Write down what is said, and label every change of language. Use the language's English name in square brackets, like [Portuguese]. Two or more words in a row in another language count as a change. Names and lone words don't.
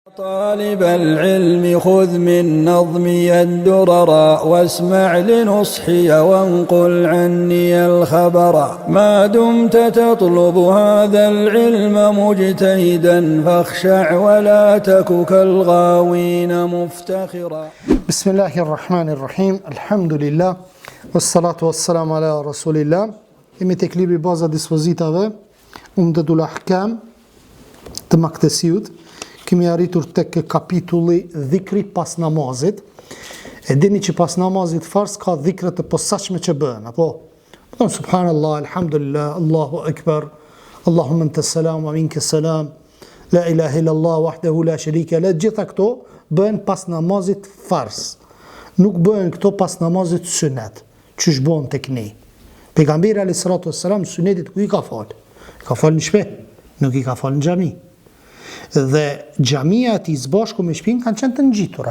[Arabic] طالب العلم خذ من نظمي الدرر واسمع لنصحي وانقل عني الخبر ما دمت تطلب هذا العلم مجتهدا فاخشع ولا تك كالغاوين مفتخرا. بسم الله الرحمن الرحيم. الحمد لله والصلاة والسلام على رسول الله. [Albanian] Jemi tek libri baza dispozitave Umdatul Ahkam të Maktesiut. Kemi arritur tek kapitulli dhikri pas namazit. E dini që pas namazit fars ka dhikrat të posaçme që bëhen, apo? [Arabic] سبحان الله الحمد لله الله أكبر اللهم أنت السلام ومنك السلام لا إله إلا الله وحده لا شريك له. [Albanian] Gjitha këto bëhen pas namazit fars. Nuk bëhen këto pas namazit sunet, çish bën tek ne. Pejgamberi [Arabic] عليه الصلاة والسلام [Albanian] sunetit ku I ka fal? Ka fal në shtëpi, nuk I ka fal në xhami. Dhe xhamia e zbashku me shtëpinë kanë qenë të ngjitura.